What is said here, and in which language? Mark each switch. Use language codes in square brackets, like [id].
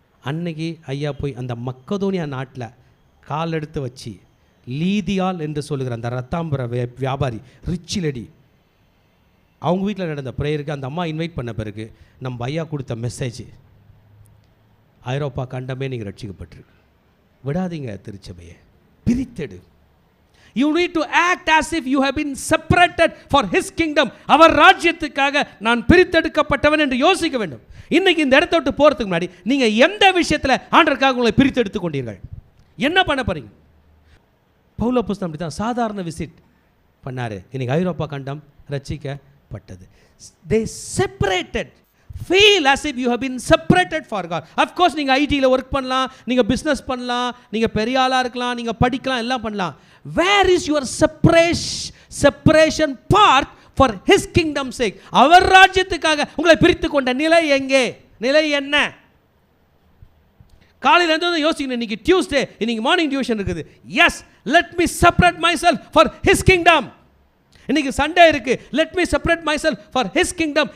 [ta] அன்னைக்கு ஐயா போய் அந்த மக்கதோனியா நாட்டில் கால் எடுத்து வச்சு லீதியால் என்று சொல்லுகிற அந்த ரத்தாம்பர வியாபாரி ரிச் லேடி, அவங்க வீட்டில் நடந்த ப்ரேயருக்கு அந்த அம்மா இன்வைட் பண்ண பிறகு நம்ம ஐயா கொடுத்த மெசேஜ், ஐரோப்பா கண்டமே நீங்கள் ரட்சிக்கப்பட்டிருக்கு. விடாதீங்க திருச்சபையை, பிரித்தெடு. [en] You need to act as if you have been separated for his kingdom. [ta] அவர் ராஜ்யத்துக்காக நான் பிரித்தெடுக்கப்பட்டவன் என்று யோசிக்க வேண்டும். இன்னைக்கு இந்த இடத்த விட்டு போகிறதுக்கு முன்னாடி நீங்கள் எந்த விஷயத்தில் ஆண்டவருக்காக உங்களை பிரித்தெடுத்து கொண்டீர்கள், என்ன பண்ண போறீங்க? பவுல் அப்போஸ்தலன் அப்படி தான் சாதாரண விசிட் பண்ணார். இன்னைக்கு ஐரோப்பா கண்டம் ரட்சிக்கப்பட்டது. [en] They separated. Feel as if you have been separated for God. Of course [ta] நீங்கள் ஐடியில் ஒர்க் பண்ணலாம், நீங்கள் பிஸ்னஸ் பண்ணலாம், நீங்கள் பெரிய ஆளாக இருக்கலாம், நீங்கள் படிக்கலாம், எல்லாம் பண்ணலாம். [en] Where is your separation part for his kingdom's sake? [ta] அவர் ராஜ்யத்துக்காக உங்களை பிரித்து கொண்ட நிலை எங்கே, நிலை என்ன? காலையில் இருந்து யோசிக்கணும். இன்னைக்கு டியூஸ்டே, இன்னைக்கு மார்னிங் டியூஷன் இருக்குது. [en] Yes, let me separate myself for his kingdom. [ta] இன்னைக்கு சண்டே இருக்கு, [en] Let me separate myself for his kingdom.